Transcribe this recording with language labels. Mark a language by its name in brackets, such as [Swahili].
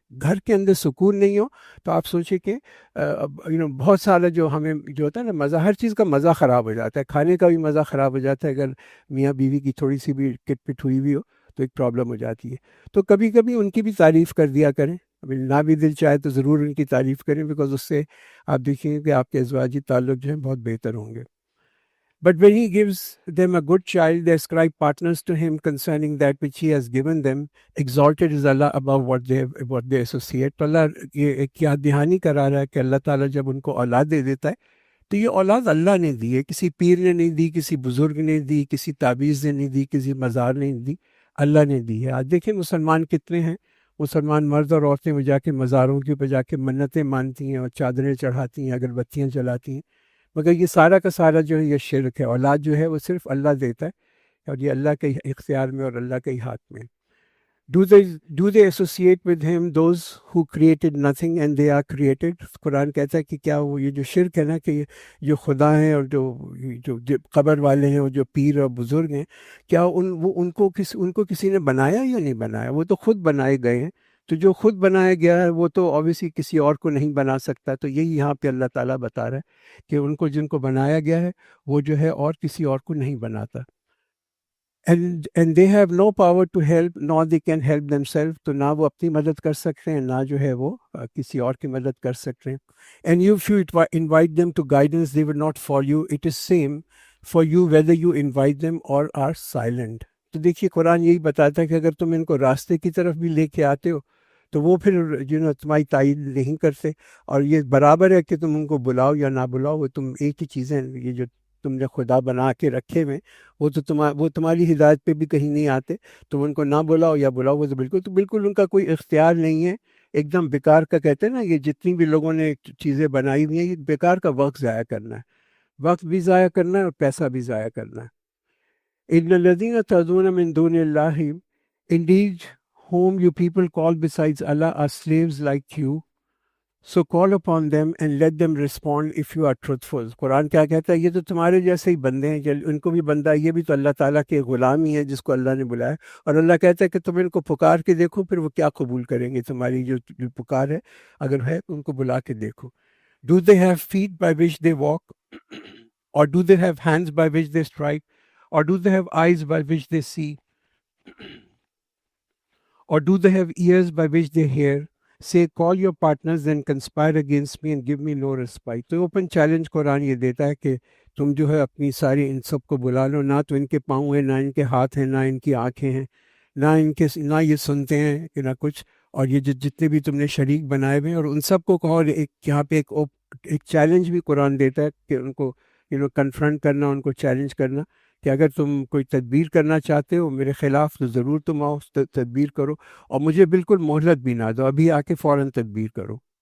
[Urdu] گھر کے اندر سکون نہیں ہو تو آپ سوچیں کہ بہت سارا جو ہمیں جو ہوتا ہے نا مزہ، ہر چیز کا مزہ خراب ہو جاتا ہے. کھانے کا بھی مزہ خراب ہو جاتا ہے. اگر میاں بیوی کی تھوڑی سی بھی کٹ پٹ ہوئی بھی ہو تو ایک پرابلم ہو جاتی ہے. تو کبھی کبھی ان کی بھی تعریف کر دیا کریں. ابھی نہ بھی دل چاہے تو ضرور ان کی تعریف کریں، بیکاز اس سے آپ دیکھیں گے کہ آپ کے ازواجی تعلق جو ہیں بہت بہتر ہوں گے. [English] But when he gives them a good child, they ascribe partners to him concerning that which he has given them. Exalted is Allah above what they associate. [Urdu] تو اللہ یہ ایک یاد دہانی کرا رہا ہے کہ اللہ تعالیٰ جب ان کو اولاد دے دیتا ہے تو یہ اولاد اللہ نے دی ہے، کسی پیر نے نہیں دی، کسی بزرگ نے دی، کسی تعویذ نے نہیں دی، کسی مزار نے نہیں دی، اللہ نے دی ہے. آج دیکھیں مسلمان کتنے ہیں، مسلمان مرد اور عورتیں وہ جا کے مزاروں کے اوپر جا کے منتیں مانتی ہیں اور چادریں چڑھاتی ہیں، اگربتیاں جلاتی ہیں. مگر یہ سارا کا سارا جو ہے یہ شرک ہے. اولاد جو ہے وہ صرف اللہ دیتا ہے اور یہ اللہ کے اختیار میں اور اللہ کے ہی ہاتھ میں. [English] Do they associate with him those who created nothing and they are created؟ [Urdu] قرآن کہتا ہے کہ کیا وہ یہ جو شرک ہے نا، کہ جو خدا ہیں اور جو قبر والے ہیں اور جو پیر اور بزرگ ہیں، کیا ان کو کسی نے بنایا یا نہیں بنایا؟ وہ تو خود بنائے گئے ہیں. تو جو خود بنایا گیا ہے وہ تو اوبیسلی کسی اور کو نہیں بنا سکتا. تو یہی یہاں پہ اللہ تعالیٰ بتا رہا ہے کہ ان کو جن کو بنایا گیا ہے وہ جو ہے اور کسی اور کو نہیں بناتا. [English] And they have no power to help nor they can help themselves. [Urdu] تو نہ وہ اپنی مدد کر سکتے ہیں، نہ جو ہے وہ کسی اور کی مدد کر سکتے ہیں. [English] And if you invite them to guidance, they will not follow you. It is same for you whether you invite them or are silent. [Urdu] تو دیکھیے قرآن یہی بتاتا ہے کہ اگر تم ان کو راستے کی طرف بھی لے کے آتے ہو تو وہ پھر تمہاری تائید نہیں کرتے. اور یہ برابر ہے کہ تم ان کو بلاؤ یا نہ بلاؤ، وہ تم ایک ہی چیزیں، یہ جو تم نے خدا بنا کے رکھے ہوئے وہ تمہاری ہدایت پہ بھی کہیں نہیں آتے. تم ان کو نہ بلاؤ یا بلاؤ، وہ تو بالکل ان کا کوئی اختیار نہیں ہے. ایک دم بیکار کا کہتے ہیں نا، یہ جتنی بھی لوگوں نے چیزیں بنائی ہوئی ہیں، یہ بیکار کا وقت ضائع کرنا ہے. وقت بھی ضائع کرنا ہے اور پیسہ بھی ضائع کرنا ہے. [Arabic] ان الذین تدعون من دون اللہ، [English] indeed whom you people call besides Allah are slaves like you. So call upon them and let them respond if you are truthful. [Urdu] قرآن کیا کہتا ہے؟ یہ تو تمہارے جیسے ہی بندے ہیں، ان کو بھی بندہ ہے، یہ بھی تو اللہ تعالیٰ کے غلام ہی ہے جس کو اللہ نے بلایا، اور اللہ کہتا ہے کہ تم ان کو پکار کے دیکھو، پھر وہ کیا قبول کریں گے تمہاری جو پکار ہے، اگر ہے ان کو بلا کے دیکھو. [English] Do they have feet by which they walk? Or do they have hands by which they strike? Or do they have eyes by which they see? Or do they have ears by which they hear? Say, call your partners and conspire against me and give me no respite. [Urdu] تو open challenge قرآن یہ دیتا ہے کہ تم جو ہے اپنی ساری ان سب کو بلا لو، نہ تو ان کے پاؤں ہیں، نہ ان کے ہاتھ ہیں، نہ ان کی آنکھیں ہیں، نہ یہ سنتے ہیں کہ نہ کچھ، اور یہ جتنے بھی تم نے شریک بنائے ہوئے ہیں، اور ان سب کو کہو. ایک یہاں پہ ایک چیلنج بھی قرآن دیتا ہے کہ ان کو کنفرنٹ کرنا، ان کو چیلنج کرنا کہ اگر تم کوئی تدبیر کرنا چاہتے ہو میرے خلاف تو ضرور تم آؤ، تدبیر کرو، اور مجھے بالکل مہلت بھی نہ دو، ابھی آ کے فوراً تدبیر کرو.